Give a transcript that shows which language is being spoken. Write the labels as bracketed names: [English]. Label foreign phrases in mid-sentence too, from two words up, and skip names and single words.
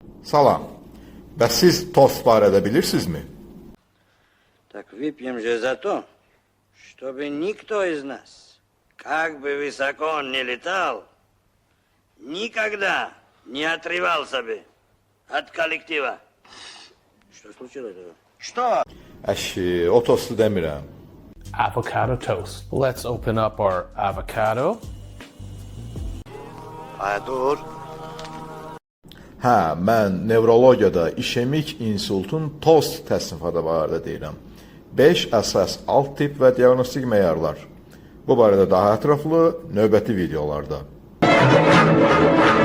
[Azerbaijani] Salam. Bəs siz tost barədə bilirsinizmi? [Russian] Так выпьем же за то, чтобы никто из нас, как бы высоко он ни летал, никогда не отрывался бы от коллектива. Что случилось? Что? [Azerbaijani] Əşi, o tostu demirəm. [English] Avocado toast. Let's open up our avocado. [Azerbaijani] Dur. Hə, mən nevrologiyada işemik insultun tost təsnifatı barədə deyirəm. 5 əsas alt tip və diaqnostik meyarlar. Bu barədə daha ətraflı növbəti videolarda.